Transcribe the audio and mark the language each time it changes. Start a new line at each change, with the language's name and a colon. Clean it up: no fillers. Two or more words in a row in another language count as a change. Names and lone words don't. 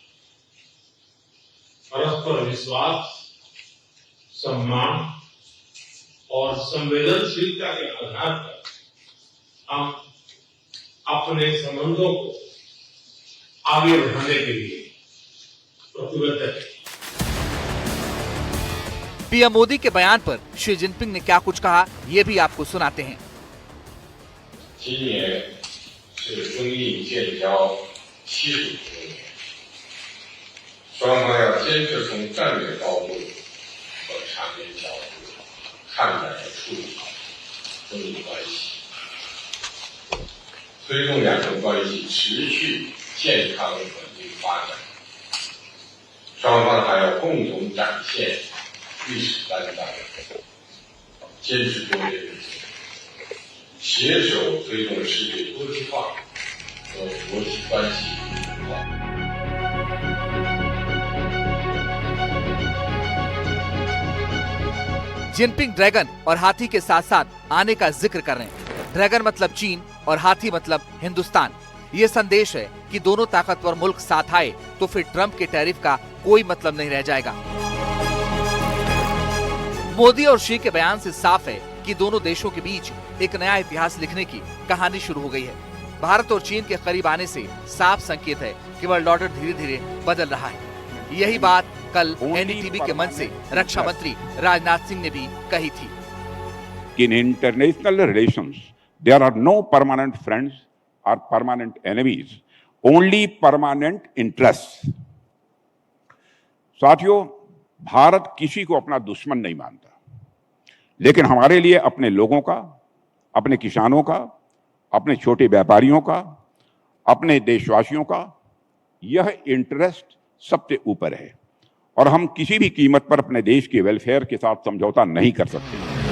Hindi: परस्पर विश्वास, सम्मान और संवेदनशीलता के आधार पर हम अपने संबंधों को आगे बढ़ाने के लिए प्रतिबद्ध हैं। पीएम मोदी के बयान पर शी जिनपिंग ने क्या कुछ कहा, ये भी आपको सुनाते हैं।
Chinese: 今年是中印建交70周年，双方要坚持从战略高度和长远角度看待和处理好中印关系，推动两国关系持续健康稳定发展。双方还要共同展现历史担当，坚持多边原则，携手推动世界多极化和国际关系民主化。
Hindi: जिनपिंग ड्रैगन और हाथी के साथ साथ आने का जिक्र कर रहे हैं। ड्रैगन मतलब चीन और हाथी मतलब हिंदुस्तान। ये संदेश है कि दोनों ताकतवर मुल्क साथ आए तो फिर ट्रंप के टैरिफ का कोई मतलब नहीं रह जाएगा। मोदी और शी के बयान से साफ है कि दोनों देशों के बीच एक नया इतिहास लिखने की कहानी शुरू हो गई है। भारत और चीन के करीब आने से साफ संकेत है कि
English: world order
Hindi: धीरे धीरे बदल रहा है। यही बात कल एनडीटीवी के मंच से रक्षा मंत्री राजनाथ सिंह ने भी कही थी।
English: In international relations, there are no permanent friends or permanent enemies, only permanent interests.
Hindi: साथियों, भारत किसी को अपना दुश्मन नहीं मानता, लेकिन हमारे लिए अपने लोगों का, अपने किसानों का, अपने छोटे व्यापारियों का, अपने देशवासियों का यह इंटरेस्ट सबसे ऊपर है और हम किसी भी कीमत पर अपने देश के वेलफेयर के साथ समझौता नहीं कर सकते।